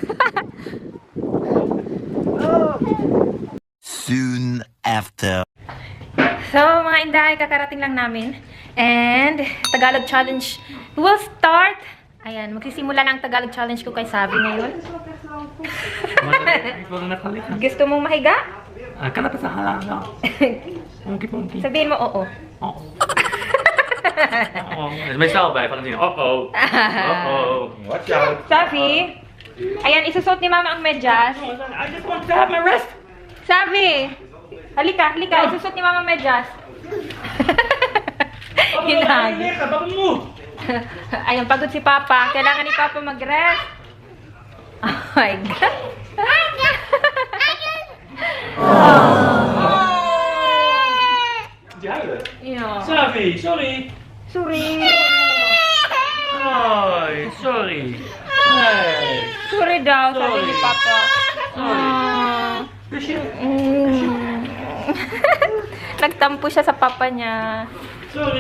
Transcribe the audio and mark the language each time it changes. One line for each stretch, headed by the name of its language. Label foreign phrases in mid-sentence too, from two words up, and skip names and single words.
English: Soon after.
Filipino: So, mga Inday, kakarating lang namin.
English: And, Tagalog Challenge will start.
Filipino: Ayan, magsisimula na ang Tagalog Challenge ko kay Sabi ngayon.
Dutch: Ik wil er net gaan liggen.
Filipino: Gusto mong mahiga?
Dutch: Kan dat met haar nou? Ponky ponky.
Filipino: Sabihin mo, oo.
Dutch: Oh. Oh. Is meestal bij Valentine. Oh oh. Oh oh.
English: Watch out.
Filipino: Sabi, Ayan, isusot ni Mama ang medyas.
English: I just want to have my rest.
Filipino: Sabi, halika, isusot ni Mama ang medyas. Hinag. Bakit mo? Ayun, pagod si Papa. Kailangan ni Papa mag-rest.
English: Oh my God. Yeah. Sabi, sorry. Sorry. Ay, sorry. Ay.
Filipino: Sorry daw, sabi ni Papa. Nagtampo siya sa papa niya.
English: Sorry.